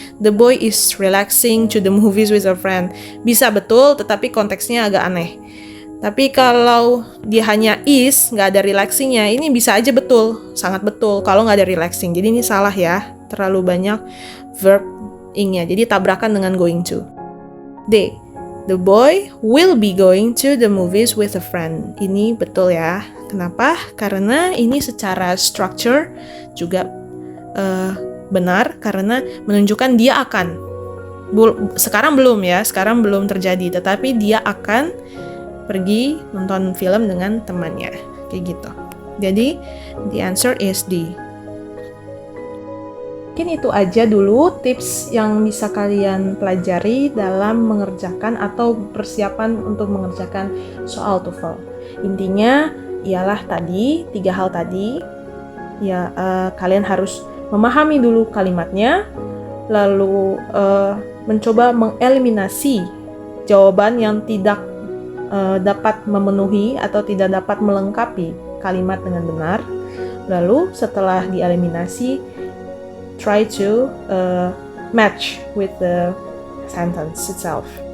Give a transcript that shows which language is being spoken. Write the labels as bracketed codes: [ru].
[en] The boy is relaxing to the movies with a friend. [id] Bisa betul, tetapi konteksnya agak aneh. Tapi kalau dia hanya is, nggak ada relaxingnya, ini bisa aja betul, sangat betul. Kalau nggak ada relaxing, jadi ini salah ya. Terlalu banyak verb ing-nya. Jadi tabrakan dengan going to. D. [en] The boy will be going to the movies with a friend. [id] Ini betul ya. Kenapa? Karena ini secara structure juga benar karena menunjukkan dia akan. Sekarang belum ya, sekarang belum terjadi, tetapi dia akan pergi nonton film dengan temannya. Kayak gitu. Jadi [en] the answer is D. [id] mungkin itu aja dulu tips yang bisa kalian pelajari dalam mengerjakan atau persiapan untuk mengerjakan soal TOEFL. Intinya ialah tadi, 3 hal tadi. Ya, kalian harus memahami dulu kalimatnya, lalu mencoba mengeliminasi jawaban yang tidak dapat memenuhi atau tidak dapat melengkapi kalimat dengan benar. Lalu setelah dieliminasi, [en] try to match with the sentence itself.